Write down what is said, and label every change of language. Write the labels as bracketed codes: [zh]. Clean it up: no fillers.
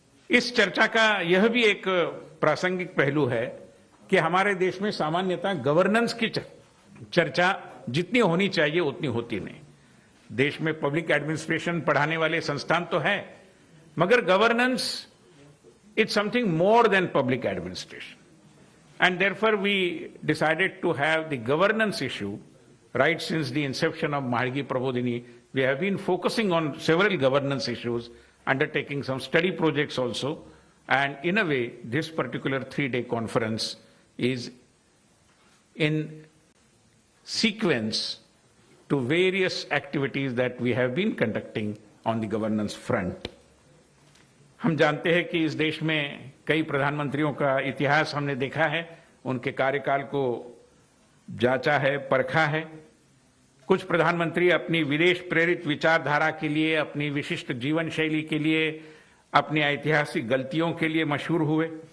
[hi] इस चर्चा का यह भी एक प्रासंगिक पहलू है कि हमारे देश में सामान्यतः गवर्नेंस की चर्चा जितनी होनी चाहिए उतनी होती नहीं। देश में पब्लिक एडमिनिस्ट्रेशन पढ़ाने वाले संस्थान तो है, मगर [en] Governance it's something more than public administration, and therefore we decided to have the governance issue. Right since the inception of Mahagi Prabodhini, we have been focusing on several governance issues, undertaking some study projects also, and in a way this particular 3-day conference is in sequence to various activities that we have been conducting on the governance front. [hi] हम जानते हैं कि इस देश में कई प्रधानमंत्रियों का इतिहास हमने देखा है, उनके कार्यकाल को जांचा है, परखा है। कुछ प्रधानमंत्री अपनी विदेश प्रेरित विचारधारा के लिए, अपनी विशिष्ट जीवन शैली के लिए, अपनी ऐतिहासिक गलतियों के लिए मशहूर हुए।